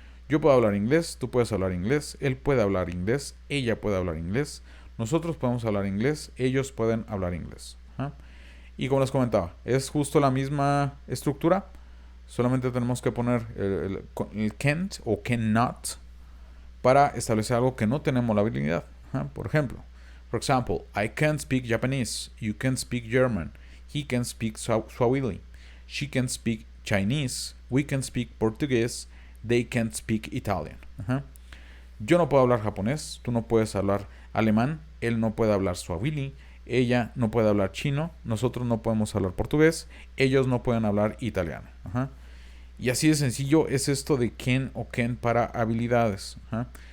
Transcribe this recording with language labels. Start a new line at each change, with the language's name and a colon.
Spanish: Yo puedo hablar inglés, tú puedes hablar inglés, él puede hablar inglés, ella puede hablar inglés, nosotros podemos hablar inglés, ellos pueden hablar inglés. Ajá. Y como les comentaba, es justo la misma estructura, solamente tenemos que poner el can't o cannot para establecer algo que no tenemos la habilidad. Ajá. Por ejemplo,
English: for example, I can speak Japanese, you can speak German, he can speak Swahili, she can speak Chinese, we can speak Portuguese, they can speak Italian. Ajá.
Spanish: Yo no puedo hablar japonés, tú no puedes hablar alemán, él no puede hablar Swahili, ella no puede hablar chino, nosotros no podemos hablar portugués, ellos no pueden hablar italiano. Ajá. Y así de sencillo es esto de can o can para habilidades. Ajá.